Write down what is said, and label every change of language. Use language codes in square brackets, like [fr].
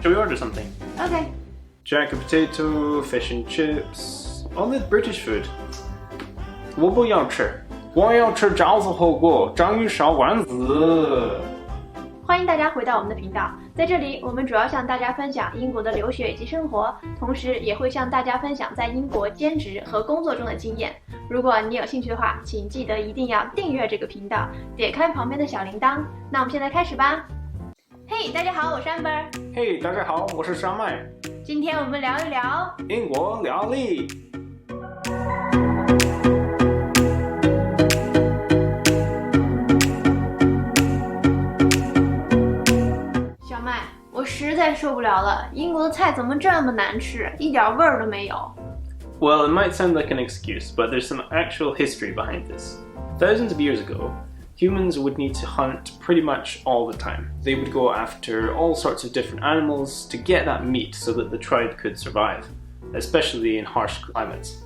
[en] Shall we order something? ？OK， Jack a potato, fish and chips, all the British food. [zh] 我不要吃，我要吃饺子火锅、章鱼烧丸子。欢迎大家回到我们的频道，在这里我们主要向大家分享英国的留学以及生活，同时也会向大家分享在英国兼职和工作中的经验。如果你有兴趣的话，请记得一定要订阅这个频道，点开旁边的小铃铛。那我们现在开始吧。嘿，大家好，我是 Amber。嘿，大家好，我是山麦。今天我们聊一聊英国料理。小麦，我实在受不了了，英国的菜怎么这么难吃，一点味儿都没有。 [en] Well, it might sound like an excuse, but there's some actual history behind this. Thousands of years ago, humans would need to hunt pretty much all the time. They would go after all sorts of different animals to get that meat so that the tribe could survive, especially in harsh climates.